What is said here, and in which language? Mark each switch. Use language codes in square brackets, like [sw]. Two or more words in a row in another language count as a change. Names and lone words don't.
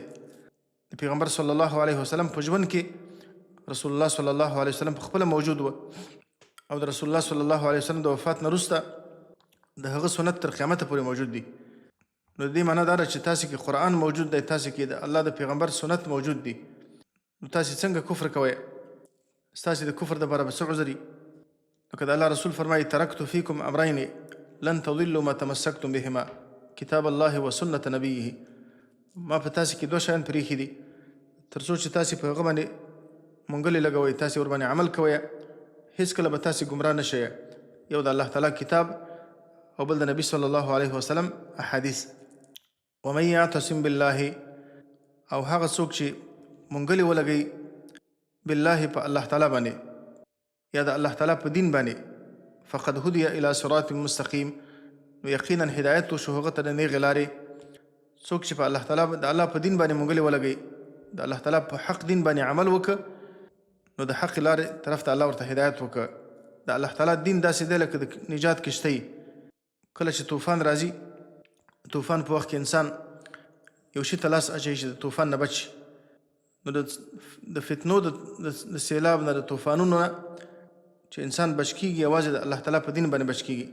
[ps] د پیغمبر [ar] صلی الله علیه وسلم [ps] په ژوند کې رسول الله [ar] صلی الله علیه وسلم [ps] په خپله موجود و، او د رسول الله [ar] صلی الله علیه وسلم [ps] د وفات نه وروسته د هغه سنت تر قیامته پورې موجود دی. نو د دې معنا دا ده چې تاسې کې قرآن موجود دی، تاسې کې د الله د پیغمبر سنت موجود دی، نو تاسې څنګه کفر کوئ؟ ستاسې د کفر دپاره به څه عذر وي؟ لکه د الله رسول فرمایي [ar] ترکت فیکم امرین لن تضلوا ما تمسکتم بهما کتاب الله و سنت نبیه. [ps] ما په تاسې کې دوه شیان پرېښي دي تر څو چې تاسې په هغه باندې منګلې لګوئ، تاسې ورباندې عمل کوئ، هېڅکله به تاسې ګمراه نه شئ. یو د الله تعالی کتاب او بل د نبی [ar] صلی الله علیه وسلم [ps] احادیث. [ar] ومن یعتصم بالله، [ps] او هغه څوک چې منګلې ولګوي بالله په الله تعالی باندې یا د الله تعالی په دین باندې، [ar] فقد هدي الى صراط مستقیم، [ps] نو یقینا هدایت وشو هغه ته د نیغې لارې. څوک چې په الله تعالی د الله په دین باندې منګلې ولګوي، د الله تعالی په حق دین باندې عمل وکړه، نو د حق لارې طرف ته الله ورته هدایت وکړه. د الله تعالی دین داسې دی لکه د نجات کشتۍ. کله چې طوفان راځي، طوفان په وخت کې انسان یو شي ته لاس اچوي چې د طوفان نه بچ شي، نو د فتنو د سیلاب نه، د طوفانونو نه چې انسان بچ کېږي یوازې د الله تعالی په دین باندې بچ کېږي.